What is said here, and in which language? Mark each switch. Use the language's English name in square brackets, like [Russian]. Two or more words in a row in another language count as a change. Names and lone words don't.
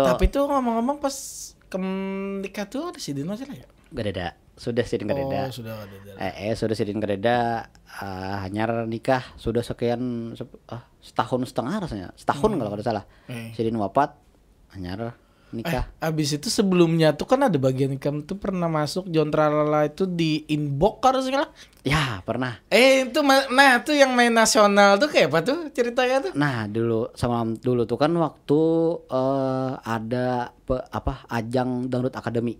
[Indonesian] Tapi tuh ngomong-ngomong pas nikah tuh ada Sidin aja lah ya. [Banjar] Beda. Sudah Sidin kadeda. Sudah kadeda. Sudah Sidin kadeda hanyar nikah sudah sekian setahun setengah rasanya. Setahun kalau tidak salah. Sidin wafat hanyar nikah. [Indonesian] Abis itu sebelumnya tuh kan ada bagian kamu tuh pernah masuk Jon Tralala itu di inbox harusnya lah. Ya, pernah. Itu tuh yang main nasional tuh kayak apa tuh ceritanya tuh? Nah, dulu tuh kan waktu ada ajang Dangdut Academy.